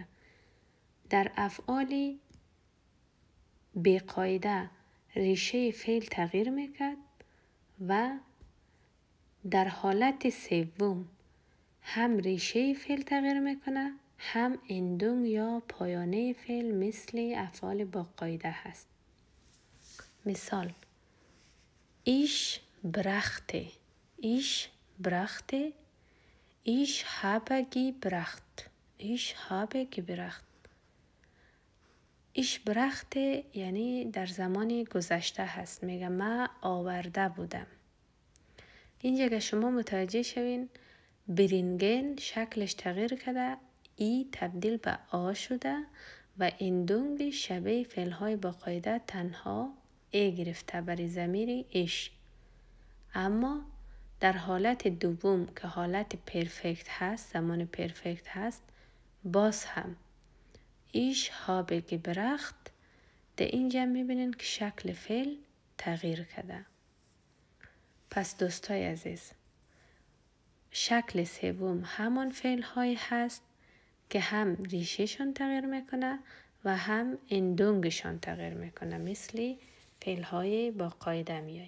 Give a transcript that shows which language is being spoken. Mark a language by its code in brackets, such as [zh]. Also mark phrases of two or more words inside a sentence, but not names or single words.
[fa] در افعال بی قاعده ریشه فعل تغییر میکرد و در حالت سوم هم ریشه فعل تغییر میکنه هم اندونگ یا پایانه فعل مثل افعال با قاعده هست. [de] مثال ich brachte ich brachte ich habe gebracht ich habe gebracht. ich brachte [fa] یعنی در زمان گذشته هست. میگه من آورده بودم. اینجا که شما متوجه شوین برینگن شکلش تغییر کرده، ای تبدیل به آ شده و اندونگ شبیه فعل‌های با قاعده تنها ای گرفته برای ضمیر ایش. اما در حالت دوم که حالت پرفکت هست، زمان پرفکت هست، باز هم ایش [de] habe gebracht. [fa] در اینجا میبینین که شکل فعل تغییر کرده. پس دوستای عزیز شکل سوم همان فعل های هست که هم ریشهشان تغییر میکنه و هم اندونگشان تغییر میکنه مثل فعل های با قاعده میآید.